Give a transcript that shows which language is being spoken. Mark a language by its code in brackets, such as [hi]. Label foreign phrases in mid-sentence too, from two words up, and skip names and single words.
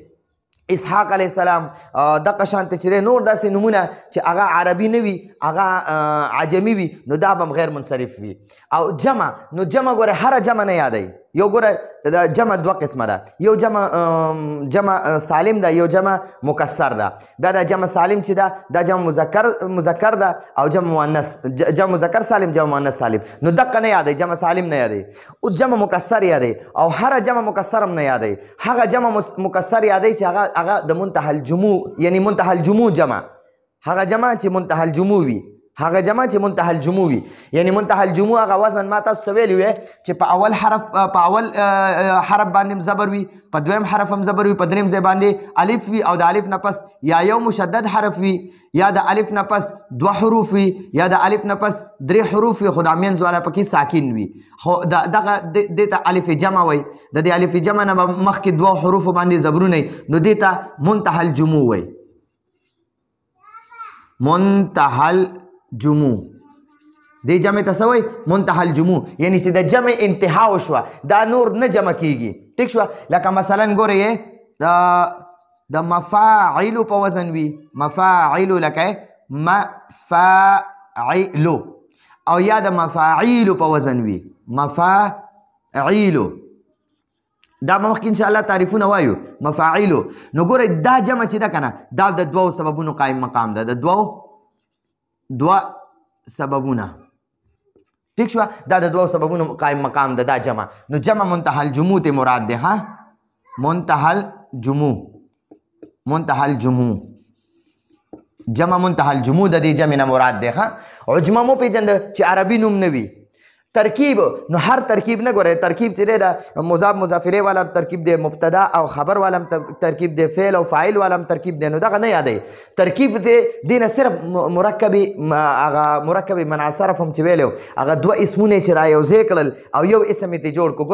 [ps] اسحاق علیه السلام دغه شانته چې نور داسې نومونه چې هغه عربي نه وي هغه عجمي وي نو دا به هم غیر منصرف وي. او جمع نو جمع ګوره هره جمع نه یادوي. یو ګوره جمع دوه قسمه ده. یو جمع سالم ده یو جمع مکسر ده. بیا دا جمع سالم چې ده دا جمع مذکر ده او جمع مؤنث جمع مذکر سالم جمع مؤنث سالم نو دقه نه یادوي. جمع سالم نه یادوي او جمع مکسر یادوي او هر جمع مکسر هم نه یادوي. هغه جمع مکسر یادوي چې هغه د منتهى الجموع یعنی منتهى الجموع جمع هغه جمع چې منتهى الجموع وي هغه جمع چې منتهى الجموع وي یعنی منتهى الجموع هغه وزن ما تاسو ته ویلی وی چې په اول حرف باندې زبر وي په دویم حرف هم زبر وي په دریم ځای باندې الف وي او د الف نه پس یا یو مشدد حرف وي یا د الف نه پس دوه حروف وي یا د الف نه پس درې حروف وي خو د امینځ والا پکې ساکن وي. خو دغه دې ته الف جمع وي. د دې الف جمع نه مخکې دوه حروفو باندې زبرونه نو دې ته منتهى الجموع وي. منتهى الجموع دې جمع ته څه وایي منتهى الجموع یعنی چې د جمع انتها وشوه دا نور نه جمع کیږي. ټیک شوه. لکه مثلا ګورئ د مفاعلو په وزن وي مفاعلو لکه مفاعلو او یا د مفاعیلو په وزن وي مفاعیلو دا مخکې انشاءالله تعریفونه وایو مفاعیلو. نو ګورئ دا جمع چې ده که نه دا د دوو سببونو قایم مقام ده د دوه سببونه. ٹھیک شو. دا د دوه سببونو قائم مقام ده دا جمع. نو جمع منتهى الجموع ته مراد ده. ها منتهى الجموع جمع منتهى الجموع د دې جمع نه مراد ده. ها عجمه مو پیژند چې عربي نوم نه وي. ترکیب نو هر ترکیب نه ګوره ترکیب چې دی دا مضاف مضافره والا ترکیب دی مبتدا او خبر والا ترکیب دی فعل او فاعل والا ترکیب دی نو دغه نه یادوي. ترکیب دی نه صرف مرکب منعصرف هم چې ویلو هغه دوه اسمونه چې را یوځای کړل او یو اسم یې جوړ کړو.